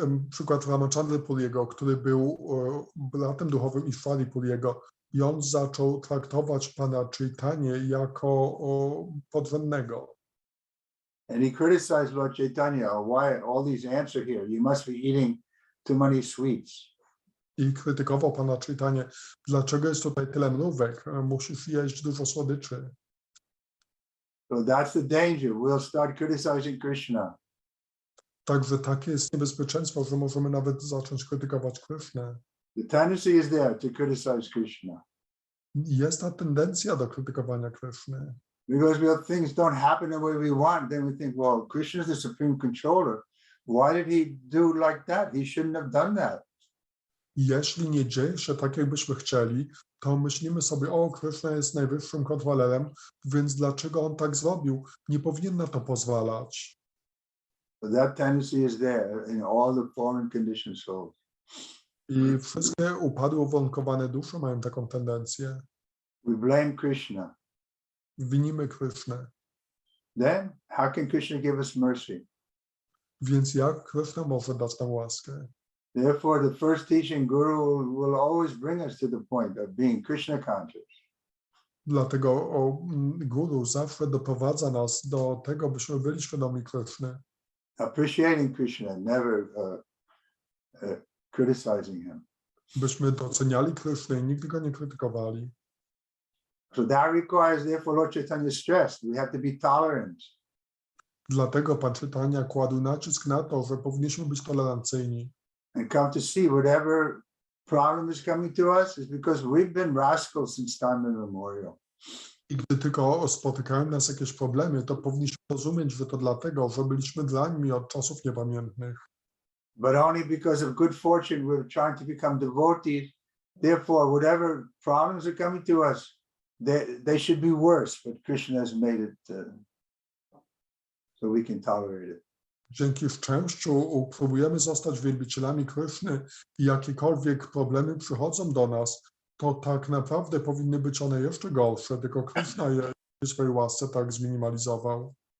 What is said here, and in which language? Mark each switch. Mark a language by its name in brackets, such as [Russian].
[Polish] Przykład Ramachandry Puriego, który był bratem duchowym Ishwari Puriego, i on zaczął traktować pana Chaitanya jako podwładnego. [English] And he criticized Lord Chaitanya, why all these ants are here? You must be eating too many sweets. [Polish] I krytykował pana Chaitanya, dlaczego jest tutaj tyle mrówek, musisz jeść dużo słodyczy. [English] So that's the danger. We'll start criticizing Krishna. [Polish] Także takie jest niebezpieczeństwo, że możemy nawet zacząć krytykować Krishnę. [English] The tendency is there to criticize Krishna. [Polish] Jest ta tendencja do krytykowania Krishny. [English] Because things don't happen the way we want, then we think, well, Krishna is the supreme controller. Why did he do like that? He shouldn't have done that. [Polish] Jeśli nie dzieje się tak, jakbyśmy chcieli, to myślimy sobie, o, Krishna jest najwyższym kontrolerem, więc dlaczego on tak zrobił? Nie powinien na to pozwalać. [English] But that tendency is there in all the fallen conditioned souls. [Polish] I wszystkie upadłe, uwarunkowane dusze mają taką tendencję. [English] We blame Krishna. [Polish] Winimy Krishnę. [English] Then how can Krishna give us mercy? [Polish] Więc jak Krishna może dać nam łaskę? [English] Therefore, the first teaching guru will always bring us to the point of being Krishna conscious. [Polish] Dlatego guru zawsze doprowadza nas do tego, byśmy byli świadomi Krishny. [English] Appreciating Krishna, never criticizing him. [Polish] Byśmy doceniali Krishnę i nigdy go nie krytykowali. [English] So that requires, therefore, Lord Chaitanya's stress. We have to be tolerant. [Polish] Dlatego Pan Chaitanya kładł nacisk na to, że powinniśmy być tolerancyjni. [English] And come to see whatever problem is coming to us is because we've been rascals since time immemorial. [Polish] I gdy tylko spotykają nas jakieś problemy, to powinniśmy rozumieć, że to dlatego, że byliśmy dziećmi od czasów niepamiętnych. [English] But only because of good fortune we're trying to become devotees. Therefore, whatever problems are coming to us, they should be worse, but Krishna has made it so we can tolerate it. [Polish] Dzięki szczęściu próbujemy zostać wielbicielami Krishny i jakiekolwiek problemy przychodzą do nas, to tak naprawdę powinny być one jeszcze gorsze, tylko Krishna je w swojej łasce tak zminimalizował.